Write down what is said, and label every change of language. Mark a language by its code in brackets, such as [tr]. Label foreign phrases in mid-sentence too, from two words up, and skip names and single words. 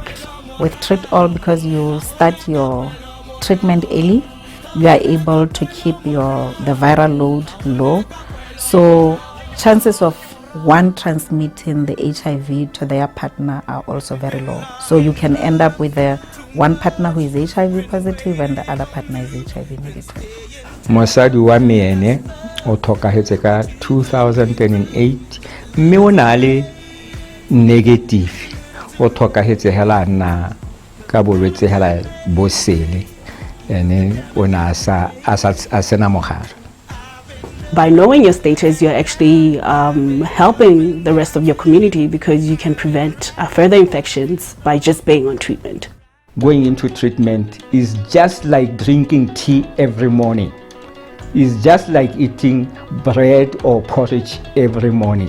[en] With Treat All, because you start your treatment early, you are able to keep the viral load low, so chances of one transmitting the HIV to their partner are also very low. So you can end up with one partner who is HIV positive and the other partner is HIV negative. [tn] Mosadi wa me ene o tlhokagetse ka 2008 mme o na le negative, o tlhokagetse hela na ka bolwetse hela bo sele ene o na sa sena mogare. [en] By knowing your status, you're actually helping the rest of your community, because you can prevent further infections by just being on treatment. Going into treatment is just like drinking tea every morning. It's just like eating bread or porridge every morning.